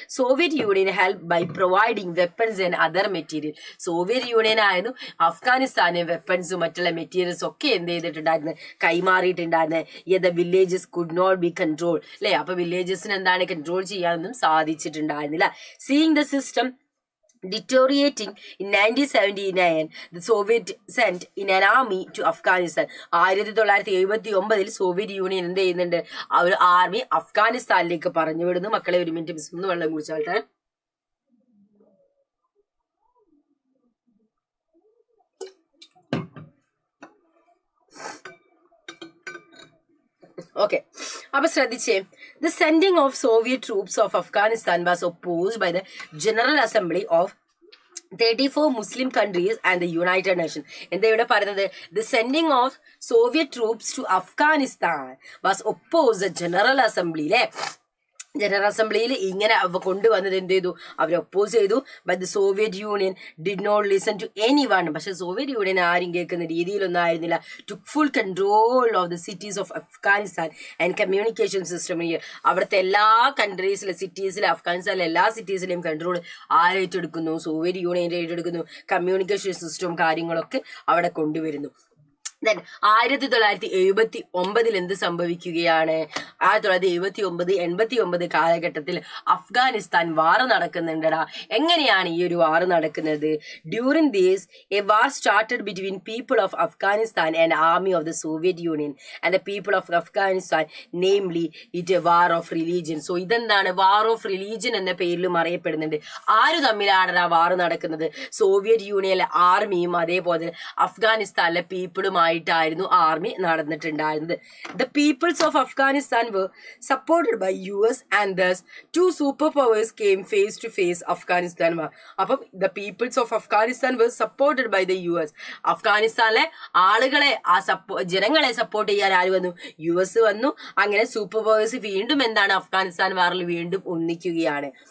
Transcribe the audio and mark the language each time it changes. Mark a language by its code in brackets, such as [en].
[en] Soviet union help by providing weapons and other material. [ml] Soviet union ആയിരുന്നു അഫ്ഗാനിസ്ഥാന് വെപ്പൺസും മറ്റുള്ള materials ഒക്കെ എന്ത് ചെയ്തിട്ടുണ്ടായിരുന്നു? കൈമാറിയിട്ടുണ്ടായിരുന്നത്. [en] The villages could not be control അല്ലെ? [ml] അപ്പൊ വില്ലേജസിന് എന്താണ്? കൺട്രോൾ ചെയ്യാനൊന്നും സാധിച്ചിട്ടുണ്ടായിരുന്നില്ല. [en] Seeing the system deteriorating in 1979, the Soviet sent in an army to Afghanistan. [ml] 1979 Soviet union എന്ത് ചെയ്യുന്നുണ്ട്? ആ ഒരു ആർമി അഫ്ഗാനിസ്ഥാനിലേക്ക് പറഞ്ഞു വിടുന്നു. മക്കളെ ഒരു മിനിറ്റ്, മിസ് ഒന്ന് വെള്ളം കുടിച്ചാട്ടെ. ഓക്കെ, അപ്പൊ ശ്രദ്ധിച്ചേ. [en] The sending of Soviet troops of Afghanistan was opposed by the General Assembly of 34 Muslim countries and the United Nations. [ml] എന്താ ഇവിടെ പറയുന്നത്? [en] The sending of Soviet troops to Afghanistan was opposed General Assembly. [ml] അല്ലേ? General അസംബ്ലിയിൽ ഇങ്ങനെ കൊണ്ടുവന്നത് എന്ത് ചെയ്തു? അവർ oppose ചെയ്തു. [en] But the Soviet union did not listen to any one. [ml] പക്ഷെ സോവിയറ്റ് യൂണിയൻ ആരും കേൾക്കുന്ന രീതിയിലൊന്നും ആയിരുന്നില്ല. [en] To full control of the cities of Afghanistan and communication system. [ml] അവിടുത്തെ എല്ലാ കൺട്രീസിലെ സിറ്റീസിലെ അഫ്ഗാനിസ്ഥാനിലെ എല്ലാ സിറ്റീസിലെയും കൺട്രോൾ ആരേറ്റെടുക്കുന്നു? സോവിയറ്റ് യൂണിയൻ ഏറ്റെടുക്കുന്നു. കമ്മ്യൂണിക്കേഷൻ സിസ്റ്റവും കാര്യങ്ങളൊക്കെ അവിടെ കൊണ്ടുവരുന്നു. ദെൻ 1979 എന്ത് സംഭവിക്കുകയാണ്? 1979 കാലഘട്ടത്തിൽ അഫ്ഗാനിസ്ഥാൻ വാർ നടക്കുന്നുണ്ടടാ. എങ്ങനെയാണ് ഈ ഒരു വാർ നടക്കുന്നത്? [en] During this a war started between people of Afghanistan and army of the Soviet Union and the people of Afghanistan, namely it a war of religion. So ഇതെന്താണ്? [ml] വാർ ഓഫ് റിലീജിയൻ എന്ന പേരിലും അറിയപ്പെടുന്നുണ്ട്. ആര് തമ്മിലാണ് ആ വാർ നടക്കുന്നത്? സോവിയറ്റ് യൂണിയനിലെ ആർമിയും അതേപോലെ അഫ്ഗാനിസ്ഥാനിലെ പീപ്പിളുമായി ായിരുന്നു army നടന്നിട്ടുണ്ടായിരുന്നത്. [en] The peoples of Afghanistan were supported by US and thus two superpowers came face to face Afghanistan war. അപ്പം the peoples of Afghanistan were supported by the US. [ml] അഫ്ഗാനിസ്ഥാനിലെ ആളുകളെ ജനങ്ങളെ സപ്പോർട്ട് ചെയ്യാൻ ആര് വന്നു? US വന്നു. അങ്ങനെ സൂപ്പർ പവേഴ്സ് വീണ്ടും എന്താണ്? അഫ്ഗാനിസ്ഥാൻ വാറിൽ വീണ്ടും ഒന്നിക്കുകയാണ്.